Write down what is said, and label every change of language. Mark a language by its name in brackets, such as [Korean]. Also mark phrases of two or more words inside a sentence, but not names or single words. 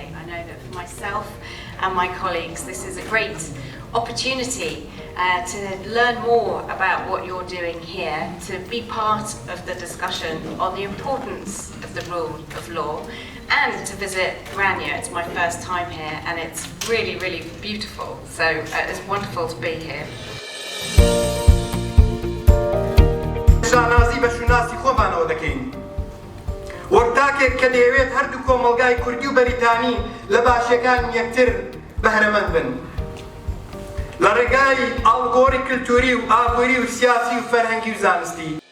[English] I know that for myself and my colleagues this is a great opportunity to learn more about what you're doing here, to be part of the discussion on the importance of the rule of law, and to visit Grania. It's my first time here and it's really beautiful, so it's wonderful to be here. [Central Kurdish] شانازی بە شوناسی خۆمانەوە دەکەین. وەرتاکێک کە دەیەوێت هەردوو کۆمەڵگای کوردی و بەریتانی لە باشیەکان یەکتر بەهرەمەند بن. لە ڕێگای ئاڵگۆڕی کلتوری و ئابووری و سیاسی و فەرهەنگی و زانستی.